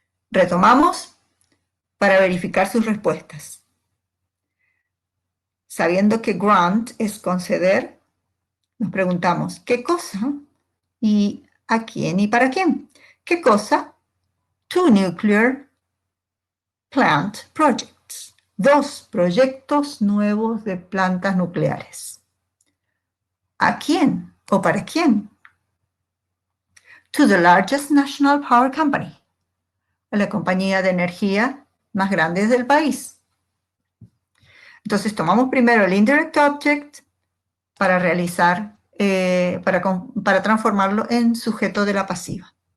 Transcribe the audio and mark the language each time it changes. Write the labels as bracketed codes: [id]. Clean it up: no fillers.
[es] Retomamos para verificar sus respuestas. Sabiendo que grant es conceder, nos preguntamos ¿qué cosa? ¿Y a quién y para quién? ¿Qué cosa? [en] Two nuclear plant projects. [es] 2 proyectos nuevos de plantas nucleares. ¿A quién o para quién? [en] To the largest national power company. [es] A la compañía de energía más grande del país. Entonces tomamos primero el indirect object para realizar, para transformarlo en sujeto de la pasiva.